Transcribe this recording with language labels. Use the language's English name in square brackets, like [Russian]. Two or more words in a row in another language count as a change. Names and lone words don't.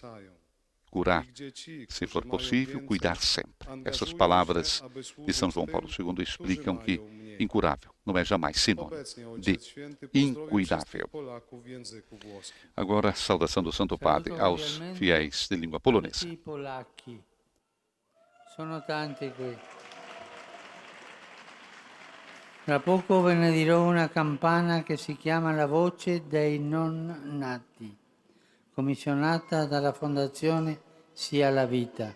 [Portuguese] Curar, se for possível, cuidar sempre. Essas palavras de São João Paulo II explicam que incurável não é jamais sinônimo de incuidável. Agora, a saudação do Santo Padre aos fiéis de língua polonesa. [Italian] Sono tanti qui. Tra poco benedirò una campana che si chiama La Voce dei Non Nati, commissionata dalla Fondazione Sia la Vita.